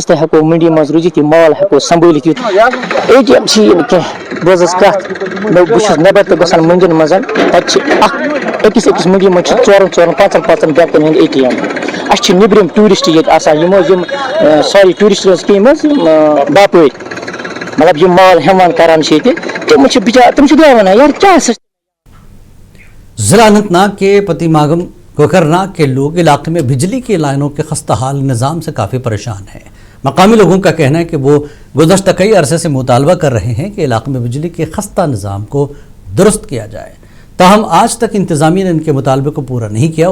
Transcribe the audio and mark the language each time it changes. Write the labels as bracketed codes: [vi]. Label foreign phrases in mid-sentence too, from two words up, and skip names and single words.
[ks] تہِ ہٮ۪کو منڈی منٛز روٗزِتھ یہِ مال ہٮ۪کو سمبٲلِتھ یِتھ اے ٹی ایم چھِ یہِ نہٕ کینٛہہ بہٕ حظ کتھ بہٕ چھُس نیبر تہِ گژھان منڈین منٛز تتہِ چھِ أکِس منڈی منٛز چھِ 4-5 بینکن ہٕنٛدۍ اے ٹی ایم اَسہِ چھِ نیبرِم ٹوٗرِسٹ ییٚتہِ آسان یِم حظ یِم ساری ٹوٗرِسٹ حظ کیٚمۍ حظ باپٲرۍ مطلب یِم مال ہٮ۪وان کران چھِ ییٚتہِ تِم چھِ بِچار تِم چھِ دِوان ونان یار کیٛاہ ہسا [ur] ضلع اننت ناگ کے پتی ماگم کوکرناگ کے لوگ علاقے میں بجلی کی لائنوں کے خستہ حال نظام سے کافی پریشان ہیں. مقامی لوگوں کا کہنا ہے کہ وہ گزشتہ کئی عرصے سے مطالبہ کر رہے ہیں کہ علاقے میں بجلی کے خستہ نظام کو درست کیا جائے. تاہم آج تک انتظامیہ نے ان کے مطالبے کو پورا نہیں کیا.